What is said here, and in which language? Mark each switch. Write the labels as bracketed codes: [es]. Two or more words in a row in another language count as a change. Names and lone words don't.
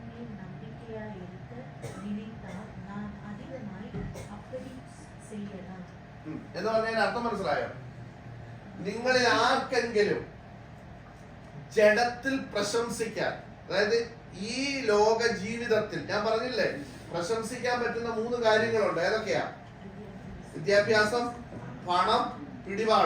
[ta] மேல் நம்பிக்கையாய் இருக்க நினைத்தால் நான் அதிகமாய் அப்படி செய்யலாம். [ml] എന്ന് പറഞ്ഞാൽ അർത്ഥം മനസ്സിലായോ? നിങ്ങളിൽ ആർക്കെങ്കിലും ജഡത്തിൽ പ്രശംസിക്കാൻ, അതായത് ഈ ലോക ജീവിതത്തിൽ ഞാൻ പറഞ്ഞില്ലേ പ്രശംസിക്കാൻ പറ്റുന്ന 3 കാര്യങ്ങളുണ്ട്. ഏതൊക്കെയാ? വിദ്യാഭ്യാസം, പണം, പിടിപാട്.